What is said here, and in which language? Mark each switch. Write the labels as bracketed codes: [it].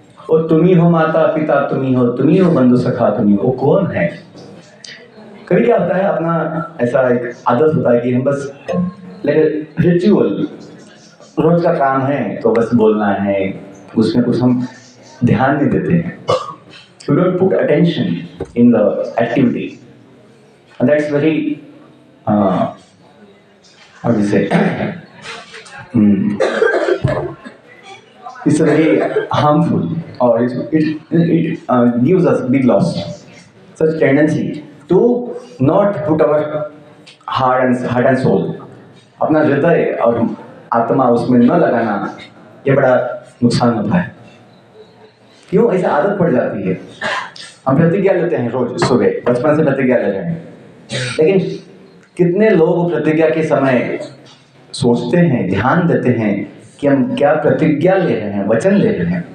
[hi] और तुम्ही हो माता पिता, तुम्ही हो बंधु सखा, तुम्ही हो, वो कौन है? कभी क्या होता है, अपना ऐसा एक आदत होता है कि हम बस लाइक रिचुअल, रोज का काम है तो बस बोलना है, उसमें कुछ हम ध्यान नहीं देते हैं। [en] We don't put attention in the activity, and that's very how do you say it's very harmful, or it gives us big loss. Such tendency to not put our heart and soul, [hi] अपना हृदय और आत्मा उसमें न लगाना, ये बड़ा नुकसान होता है। क्यों ऐसा आदत पड़ जाती है? हम प्रतिज्ञा लेते हैं रोज सुबह, बचपन से प्रतिज्ञा ले रहे हैं, लेकिन कितने लोग प्रतिज्ञा के समय सोचते हैं, ध्यान देते हैं कि हम क्या प्रतिज्ञा ले रहे हैं, वचन ले रहे हैं।